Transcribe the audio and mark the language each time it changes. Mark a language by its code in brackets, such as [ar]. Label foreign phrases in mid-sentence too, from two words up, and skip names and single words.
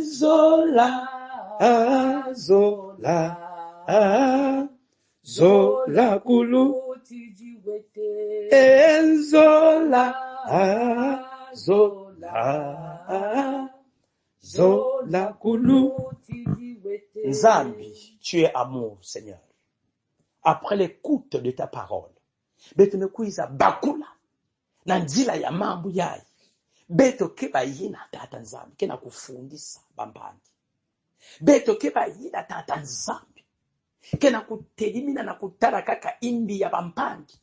[ktu] Zola. Zola kulutiri wete. Zola. Zola kulu. Nzambi, [fr] tu es amour, Seigneur. Après l'écoute de ta parole, [ktu] beto kuiza bakula na nzila ya mambo yai. Beto keba yina tata nzambi kena kufundisa bambangi. Beto keba yina tata nzambi kena kutelimina na kutara kaka imbi ya bampangi.